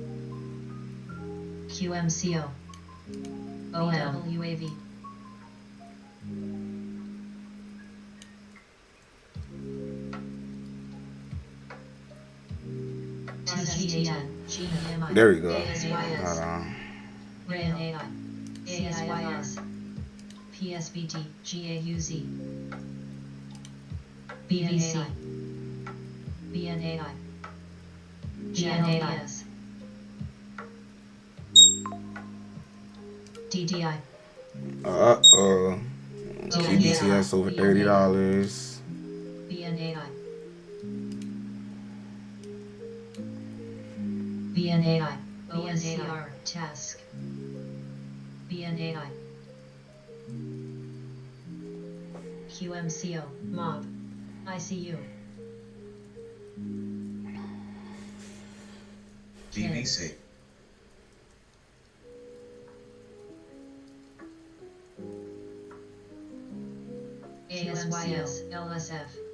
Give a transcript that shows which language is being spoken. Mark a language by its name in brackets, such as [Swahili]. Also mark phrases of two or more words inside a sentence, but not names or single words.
[English] QMCO. OMWAV. There we go. Hold on. ASYS. PSBT. GAUZ. BVC. BNAI. GNAS. DDI. Uh-oh. TBTS over $30. BNAI. BNAI. OSCR. Task. BNAI. QMCO. Mob. ICU. BBC. ASYS, LSF.